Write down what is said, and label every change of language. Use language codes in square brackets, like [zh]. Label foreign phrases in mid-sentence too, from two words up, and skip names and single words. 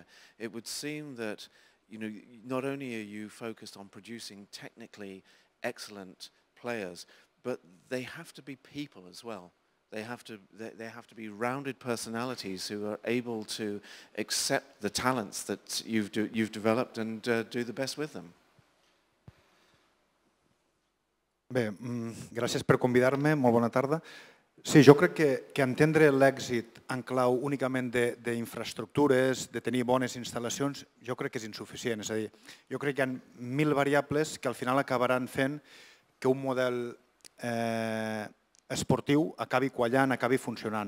[en] It would seem that not only are you focused on producing technically excellent players, but they have to be people as well. They have to be rounded personalities who are able to accept the talents that you've developed and do the best with them. [ca] Bé, gràcies per convidar-me, molt bona tarda. Sí, jo crec que entendre l'èxit en clau únicament d'infraestructures, de tenir bones instal·lacions, jo crec que és insuficient. És a dir, jo crec que hi ha 1.000 variables que al final acabaran fent que un model esportiu acabi quallant, acabi funcionant.